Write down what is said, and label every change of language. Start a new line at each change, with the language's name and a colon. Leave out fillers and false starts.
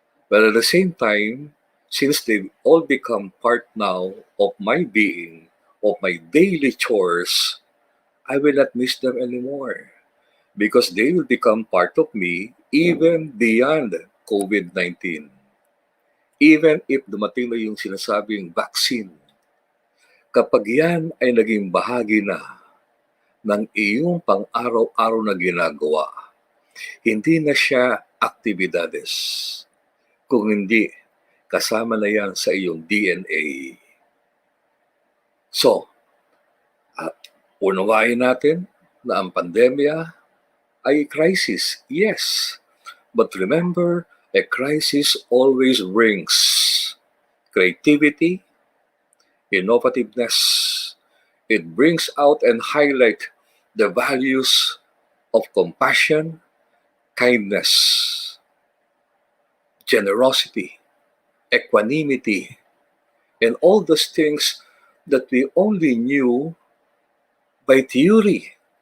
English: But at the same time, since they've all become part now of my being, of my daily chores, I will not miss them anymore because they will become part of me even beyond COVID-19. Even if
Filipino: dumating na yung sinasabing vaccine, kapag yan ay naging bahagi na ng iyong pang-araw-araw na ginagawa, hindi na siya aktibidades. Kung hindi, kasama na yan sa iyong DNA. So, unawain natin na ang pandemya ay crisis, yes.
English: But remember, a crisis always brings creativity, innovativeness. It brings out and highlight the values of compassion, kindness, generosity, equanimity, and all those things that we only knew by theory.